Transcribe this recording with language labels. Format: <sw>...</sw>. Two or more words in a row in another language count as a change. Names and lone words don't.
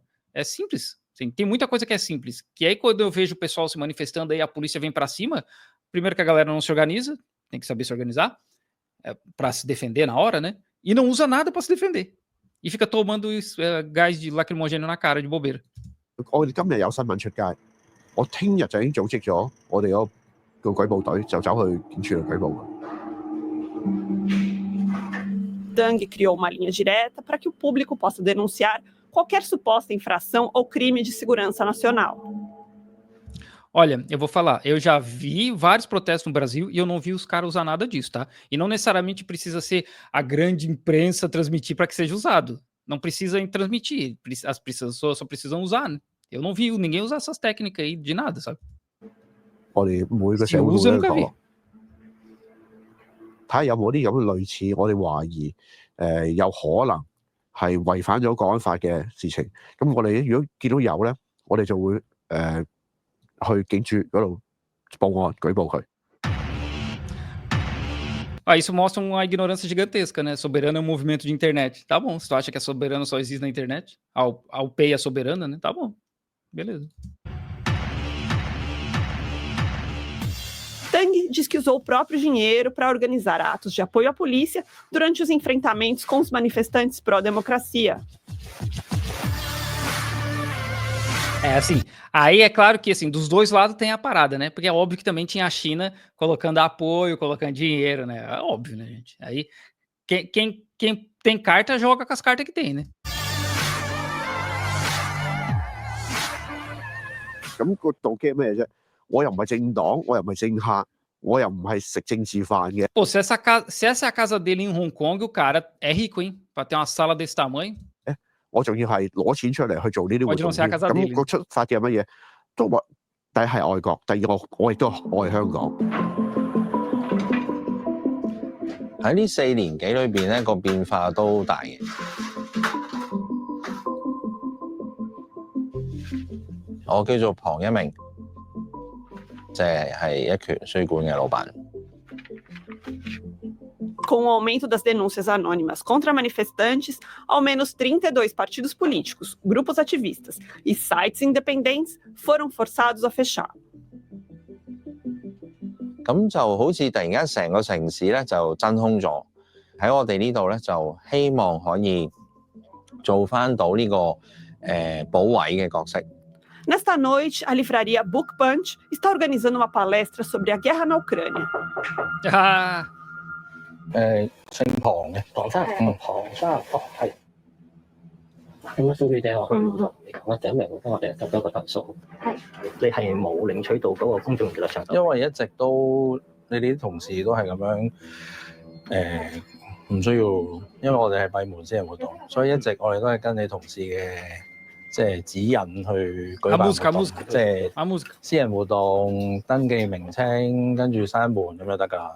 <pt>É simples. Sim, tem muita coisa que é simples. Que aí quando eu vejo o pessoal se manifestando aí, a polícia vem para cima, primeiro que a galera não se organiza, tem que saber se organizar, para se defender na hora, né? E não usa nada para se defender. E fica tomando gás de lacrimogênio na cara, de bobeira.</pt> <yue>我哋今日有新聞出街，我聽日就已經組織咗我哋個舉報隊，就走去警署度舉報。</yue> <pt>Tang criou uma linha direta para que o público possa denunciar qualquer suposta infração ou crime de segurança nacional. Olha, eu vou falar, eu já vi vários protestos no Brasil e eu não vi os caras usar nada disso, tá? E não necessariamente precisa ser a grande imprensa transmitir para que seja usado. Não precisa transmitir, as pessoas só precisam usar, né? Eu não vi ninguém usar essas técnicas aí de nada, sabe?</pt> <yue>我哋每個</yue> <pt>Se</pt> <yue>社會都</yue> <pt>usa, eu</pt> <yue>會</yue> <pt>nunca</pt> <yue>講</yue> <pt>vi.</pt> <yue>咯，睇下有冇啲咁嘅類似，我哋懷疑有可能係違反咗國安法嘅事情。咁我哋如果見到有咧，我哋就會去警署嗰度報案舉報佢。</yue> <pt>Ah, isso mostra uma ignorância gigantesca, né? Soberano é um movimento de internet. Tá bom, se tu acha que a soberana só existe na internet, a UPEI é soberana, né? Tá bom, beleza. Tang diz que usou o próprio dinheiro para organizar atos de apoio à polícia durante os enfrentamentos com os manifestantes pró-democracia. É assim, aí é claro que assim, dos dois lados tem a parada, né? Porque é óbvio que também tinha a China colocando apoio, colocando dinheiro, né? É óbvio, né, gente? Aí quem tem carta joga com as cartas que tem, né?</pt> <yue>咁個動機係咩啫？我又唔係政黨，我又唔係政客，我又唔係食政治飯嘅。</yue> <pt>Pô, se essa é a casa dele em Hong Kong, o cara é rico, hein? Pra ter uma sala desse tamanho.</pt> <yue>我仲要係攞錢出嚟去做呢啲活</yue> <pt>Pode</pt> <yue>動</yue> <pt>não ser a</pt> <yue>添。</yue> <pt>casa dele.</pt> <yue>咁個出發嘅係乜嘢？都話第一係愛國，第二我亦都愛香港。喺呢4年幾裏邊咧，個變化都大嘅。我叫做龐一鳴，即係一拳書館嘅老闆。</yue> <pt>Com o aumento das denúncias anônimas contra manifestantes, ao menos 32 partidos políticos, grupos ativistas e sites independentes foram forçados a fechar.</pt> <yue>咁就好似突然間成個城市咧就真空咗。喺我哋呢度咧就希望可以做翻到呢個保衞嘅角色。</yue> <pt>Nesta noite, a livraria Book Punch está organizando uma palestra sobre a guerra na Ucrânia. Ah,</pt> <yue>姓龐嘅，龐生，龐生，哦係。有冇數據借我？嚟講啊，第一名幫我哋收咗個投訴。你係冇領取到嗰個公眾娛樂場。因為一直都你哋啲同事都係咁樣唔需要，因為我哋係閉門私人活動，所以一直我哋都係跟你同事嘅即係指引去舉辦活動，即係私人活動登記名稱，跟住閂門咁就得㗎啦。</yue>